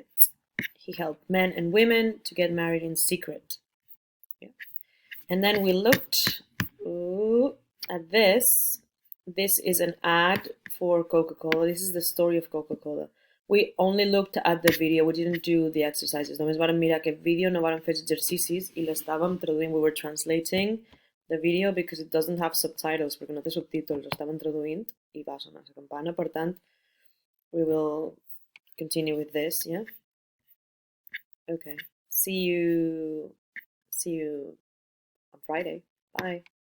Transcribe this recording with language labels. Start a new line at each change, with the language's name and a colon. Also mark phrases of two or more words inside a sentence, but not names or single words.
English: He helped men and women to get married in secret. Yeah. And then we looked at this. This is an ad for Coca-Cola. This is the story of Coca-Cola. We only looked at the video. We didn't do the exercises.
Catalan: Només vàrem mirar aquest vídeo, no vàrem fer exercicis i l'estàvem traduint.
English: We were translating the video because it doesn't have subtitles,
Catalan: perquè no té subtítols. Estàvem traduint i va sonar la campana. Per tant,
English: we will continue with this, yeah? Okay. See you on Friday. Bye.